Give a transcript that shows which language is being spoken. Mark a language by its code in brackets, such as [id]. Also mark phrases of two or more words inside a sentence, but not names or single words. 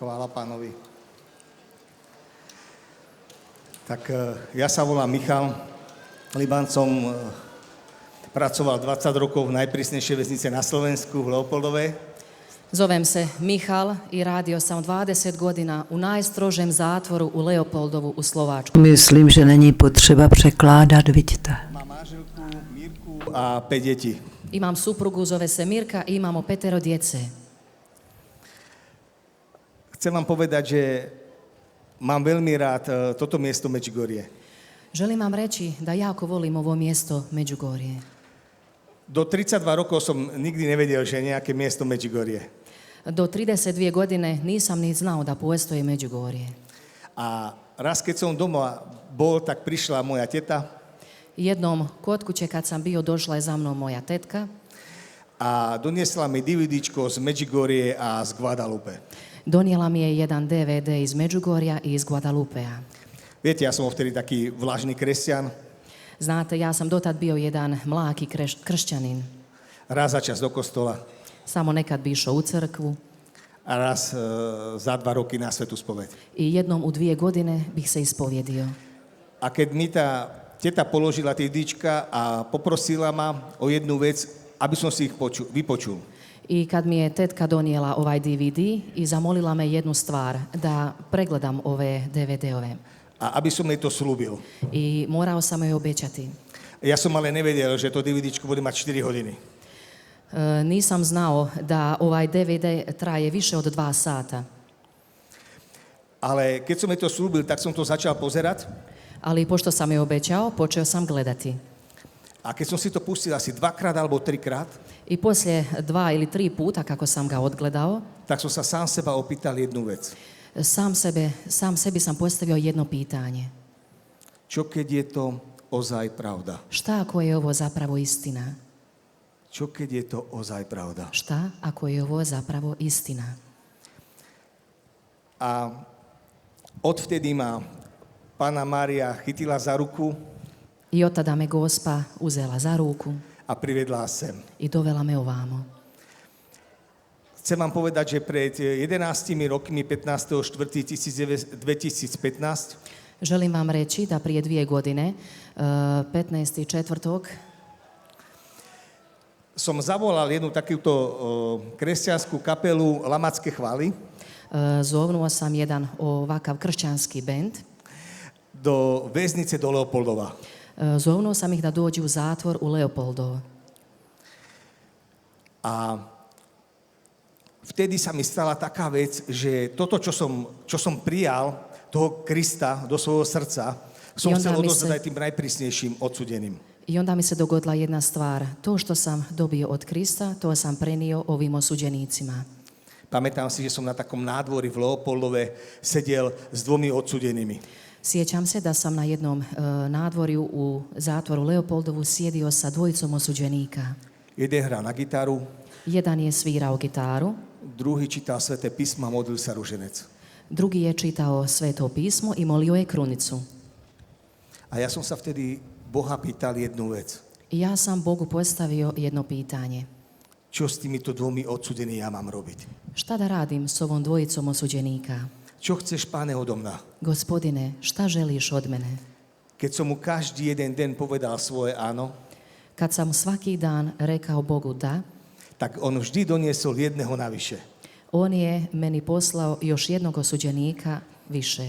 [sk] Pánovi. Tak ja sa volám Michal Liban, som pracoval 20 rokov v najprísnejšej väznice na Slovensku, v Leopoldove. [hr] Zovem se Michal i radio sam 20 godina u najstrožem zatvoru u Leopoldovu u Slováčku. [cs] Myslím, že není potřeba překládat, vidíte. [sk] Mám manželku Mirku a 5 detí. [hr] Imam suprugu, zove se Mirka i imamo 5 djece. [sk] Chcem vám povedať, že mám veľmi rád toto miesto Međugorje. [hr] Želim vam reći da jako volim ovo mjesto Međugorje. [sk] Do 32 rokov som nikdy nevedel, že je nejaké miesto Međugorje. [hr] Do 32 godine nisam ni znao da postoji Međugorje. [sk] A raz, keď som doma bol, tak prišla moja teta. [hr] Jednom kod kuće kad sam bio, došla je za mnom moja tetka. [sk] A doniesla mi DVDčko z Međugorje a z Guadalupe. [hr] Donijela mi je jedan DVD iz Međugorja i iz Guadalupea. [sk] Viete, ja som vtedy taký vlažný kresťan. [hr] Znate, ja sam dotad bio jedan mlaki kršćanin. [sk] Raz za čas do kostola [hr] Samo nekad bi išao u crkvu [sk] a raz za 2 roky na svätú spoveď. [hr] i jednom u 2 godine bih se ispovjedio. [sk] A keď mi tá teta položila tie DVDčka a poprosila ma o jednu vec, aby som si ich vypočul. [hr] I kad mi je tetka donijela ovaj DVD i zamolila me jednu stvar, da pregledam ove DVD-ove. [sk] A aby som jej to slúbil. [hr] I morao sam joj obećati. [sk] Ja som ale nevedel, že to DVDčko bude mať 4 hodiny. [hr] Nisam znao da ovaj DVD traje više od 2 sata. [sk] Ale keď som jej to slúbil, tak som to začal pozerať. [hr] Ali pošto sam joj obećao, počeo sam gledati. [sk] A keď som si to pustil asi 2-krát alebo 3-krát, [hr] I poslije 2 ili 3 puta kako sam ga odgledao, [sk] tak som sa sám seba opýtal jednu vec. [hr] sam sebi sam postavio jedno pitanje. [sk] Čo keď je to ozaj pravda? [hr] Šta ako je ovo zapravo istina? [sk] Čo keď je to ozaj pravda? [hr] Šta ako je ovo zapravo istina? [sk] A odvtedy ma Panna Mária chytila za ruku [hr] I od tada me Gospa uzela za ruku [sk] a privedla sem. [hr] i dovela me ovamo. [sk] Chcem vám povedať, že pred 11 rokmi, 15.4.2015, [hr] Želim vam reći da prije 2 godine, 15.4. [sk] som zavolal jednu takúto kresťanskú kapelu Lamacké chvály [hr] Zovnuo sam jedan ovakav kršćanski bend. [sk] do väznice do Leopoldova. [hr] Zovnuo sam ih da dođu u zatvor u Leopoldovo. [sk] A vtedy sa mi stala taká vec, že toto, čo som prijal, toho Krista do svojho srdca, som chcel odozdať aj tým najprísnejším odsudeným. [hr] I onda mi se dogodila jedna stvar. To što sam dobio od Krista, to sam prenio ovim osuđenicima. [sk] Pamätám si, že som na takom nádvorí v Leopoldove sedel s 2 odsudenými. [hr] Sjećam se da sam na jednom nadvorju u zatvoru Leopoldovu sjedio sa 2 osuđenika. [sk] Jeden hral na gitaru, [hr] Jedan je svirao gitaru, [sk] druhý čítal Sväté písmo a modlil sa ruženec. [hr] drugi je čitao Sveto pismo i molio je krunicu. [sk] A ja som sa vtedy Boha pýtal jednu vec. [hr] I ja sam Bogu postavio jedno pitanje. [sk] Čo s týmito 2 odsudenými ja mám robiť? [hr] Šta da radim s ovom 2 osuđenika? [sk] Čo chceš, Pane, odo mňa? [hr] Gospodine, šta želiš od mene? [sk] Keď som mu každý jeden deň povedal svoje áno, [hr] Kad sam svaki dan rekao Bogu da, [sk] tak on vždy doniesol jedného navyše. [hr] on je meni poslao još jednog osuđenika više.